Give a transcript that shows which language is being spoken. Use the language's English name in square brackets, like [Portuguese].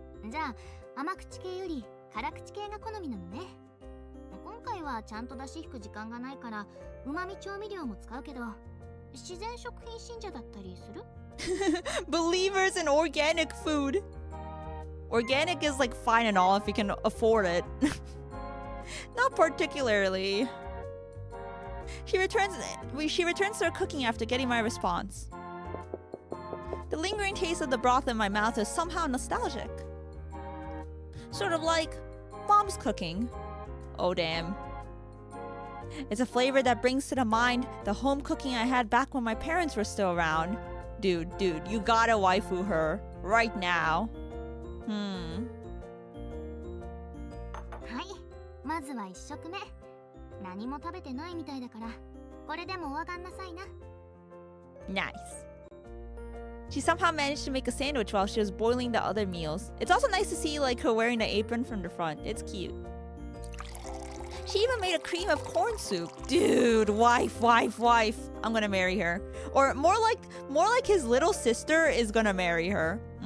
[Japanese] じゃあ甘口系より辛口系が好みなのね。今回はちゃんと出し引く時間がないから旨味調味料も使うけど、自然食品信者だったりする？ [English] Believers in organic food. Organic is like fine and all if you can afford it. Not particularly. She returns to her cooking after getting my response. The lingering taste of the broth in my mouth is somehow nostalgic. Sort of like mom's cooking. Oh damn. It's a flavor that brings to the mind the home cooking I had back when my parents were still around. Dude, you gotta waifu her. Right now. [Japanese] はい、まずは1食目。何も食べてないみたいだから、これでもお上がんなさいな。 [English] Nice. She somehow managed to make a sandwich while she was boiling the other meals. It's also nice to see like her wearing the apron from the front. It's cute. She even made a cream of corn soup. Dude, wife. I'm gonna marry her. Or more like his little sister is gonna marry her.